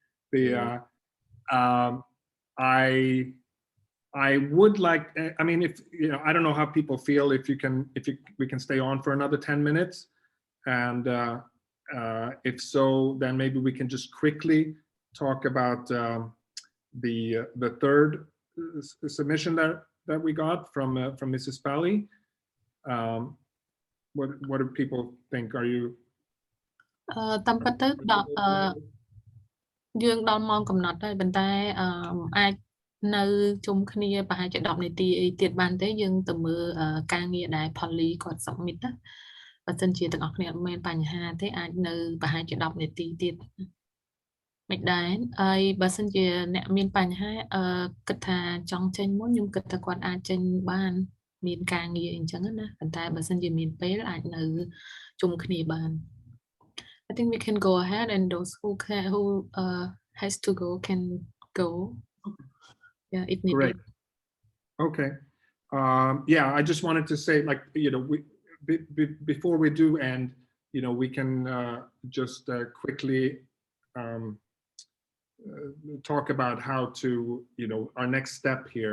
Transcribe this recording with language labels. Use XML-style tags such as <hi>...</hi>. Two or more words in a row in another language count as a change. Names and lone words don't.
<en>I would like, I mean, if I don't know how people feel if we can stay on for another 10 minutes, and if so, then maybe we can just quickly talk about the third submission that we got from Mrs. Pally. What do people think? Are you?</en> <km>តាមពិតទៅយើងដល់ម៉ោងកំណត់ហើយប៉ុន្តែអាចនៅជុំគ្នាប្រហែលជា10នាទីអីទៀតបានទេយើងទៅមើ លការងារដែល Polly គាត់ submit ណាបើសិនជាទាំងអស់គ្នាអត់មានបញ្ហាទេអាចនៅប្រហែលជា10នាទីទៀតមិនដែរហើយបើសិនជាអ្នកមានបញ្ហាគិតថាចង់ចេញមុនខ្ញុំគិតថាគាត់អាចចេញបានមានការងារអញ្ចឹងណាប៉ុន្តែបើសិនជាមានពេលអាចនៅជុំគ្នាបាន</km> <en>I think we can go ahead and those who has to go can go. Yeah, if needed. Great. Okay. Yeah, I just wanted to say, like, you know, before we do end, you know, we can just quickly talk about how to, you know, our next step here.</en>